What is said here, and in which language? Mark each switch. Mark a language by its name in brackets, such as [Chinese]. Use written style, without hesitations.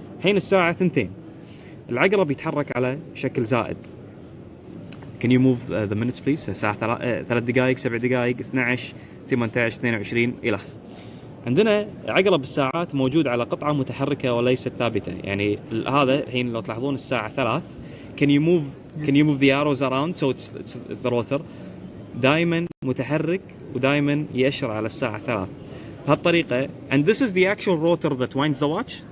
[Arabic] حين الساعة 2 العقرب يتحرك على شكل زائد. [English] Can you move the minutes please؟ [Arabic] الساعة 3 دقائق 7 دقائق 12 18 22 إلخ. عندنا عقرب الساعات موجود على قطعة متحركة وليست ثابتة. يعني هذا الحين لو تلاحظون الساعة 3 [English] can you move the arrows around so it's the rotor [Arabic] دائما متحرك ودائما يأشر على الساعة 3. بهالطريقه. [English] And this is the actual rotor that winds the watch.